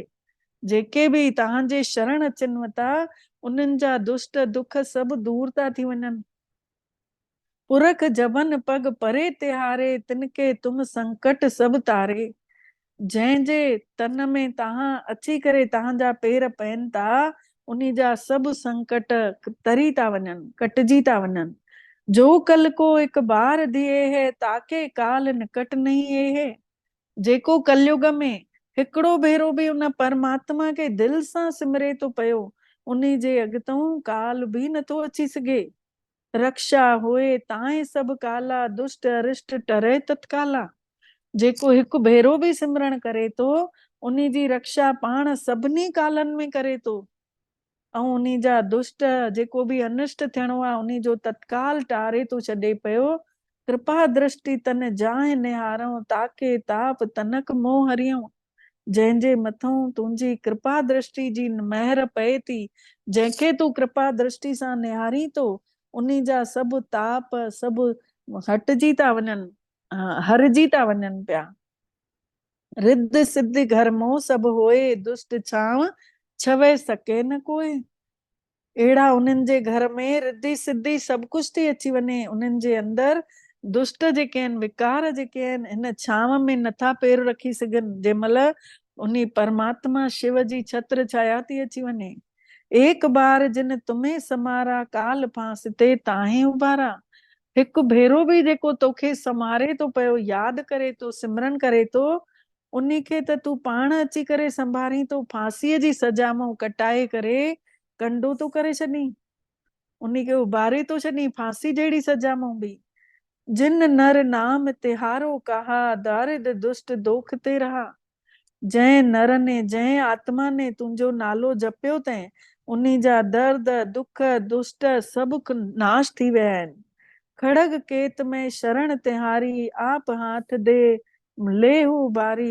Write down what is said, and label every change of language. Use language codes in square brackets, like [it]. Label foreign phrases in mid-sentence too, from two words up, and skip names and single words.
[sd] जेके बि तव्हांजे शरण अचनि था, उन्हनि जा दुष्ट दुख सभु दूर था थी वञनि। [hi] पुरख जबन पग परे तिहारे, तिनके तुम संकट सभु तारे। [sd] जंहिंजे तन में तव्हां अची करे तव्हांजा पेर पइनि था, उन्ही जा सभु संकट तरी था वञनि, कटिजी था वञनि। [hi] जो कल को एक बार दिए है, ताके काल निकट नहीं है। [sd] जेको कलयुग में हिकिड़ो भेरो बि उन परमात्मा खे दिल सां सिमरे थो पियो, उन्ही जे अॻितों काल बि नथो अची सघे। [hi] रक्षा होए ताए सब काला, दुष्ट अरिष्ट टरे तत्काला। [sd] जेको हिकु भेरो बि सिमरण करे थो, उन्ही जी रक्षा पाण सभिनी कालनि में करे थो। ऐं उन्ही जा दुष्ट जेको बि अनिष्ट थियणो आहे, उन्ही जो तत्काल टारे थो छॾे पियो। [hi] कृपा दृष्टि तन जाए निहारूं, ताके ताप तनक मोह हरियूं। [sd] जंहिंजे मथों तुंहिंजी कृपा दृष्टि जी महर पए थी, जंहिंखे तू कृपा दृष्टि सां निहारी थो, उन्ही जा सभु ताप सभु हटिजी था वञनि, हरजी था वञनि पिया। [hi] रिद्ध सिद्ध घर मों सभु होए, दुष्ट छांव छवे सके न कोई। [sd] अहिड़ा उन्हनि जे घर में रिद्धि सिद्धि सभु कुझु थी अची वञे। उन्हनि जे अंदर दुष्ट जेके आहिनि, विकार जेके आहिनि, हिन छांव में नथा पेर रखी सघनि। जंहिं महिल उन्ही परमात्मा शिव जी छत्र छाया थी अची वञे। [hi] एक बार जिन तुम्हें समारा, काल फांसते ताहें उबारा। [sd] हिकु भेरो बि जेको तोखे समारे थो पियो, यादि करे थो, सिमरन करे थो, उन्ही खे त तूं पाण अची करे संभारी थो, फांसीअ जी सजा मां कटाए करे कंडो तो करे छॾी, उन्ही खे उबारे तो छॾी फांसी जहिड़ी सजा मां बि। [hi] जिन नर नाम तिहारो कहा, दारिद दुष्ट दोख ते रहा। [sd] जंहिं नर ने, जंहिं आत्मा ने तुंहिंजो नालो जपियो तैं, उन्ही जा दर्द दुख दुष्ट सभु नाश थी विया आहिनि। [hi] खड़ग केत में शरण तिहारी, आप हाथ दे लेहू बारी।